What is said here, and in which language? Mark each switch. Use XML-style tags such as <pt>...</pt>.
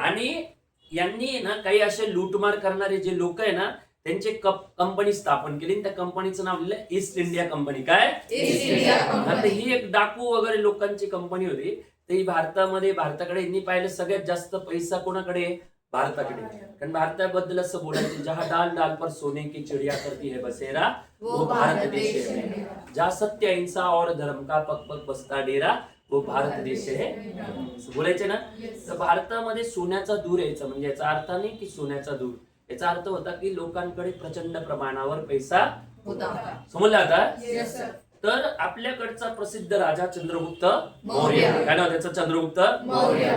<mr>आणि यांनी ना काही असे लूटमार करणारे जे लोक आहे ना, त्यांचे कंपनी स्थापन केली. त्या कंपनीचं नाव लिहिलं ईस्ट इंडिया कंपनी. काय? East India आता Company. ही एक डाकू वगैरे लोकांची कंपनी होती. तर ही भारताकडे यांनी पाहिलं सगळ्यात जास्त पैसा कोणाकडे? भारताकडे.</mr> <hi>कारण भारताबद्दल असं बोलायचं, जहा डाल डाल पर सोने की चिड़िया करती है बसेरा वो भारत देश है. जहा सत्य अहिंसा और धर्म का पग पग बसता डेरा वो भारत देश है.</hi> <mr>असं बोलायचे ना. तर भारतामध्ये सोन्याचा दूर यायचा, म्हणजे याचा अर्थ नाही की सोन्याचा दूर, याचा अर्थ होता की लोकांकडे प्रचंड प्रमाणावर पैसा होता. समजला आता.</mr> <en>Yes, sir.</en> <mr>तर आपल्याकडचा प्रसिद्ध राजा चंद्रगुप्त मौर्य. मौर्य. काय नाव त्याचं? चंद्रगुप्त मौर्य.</mr>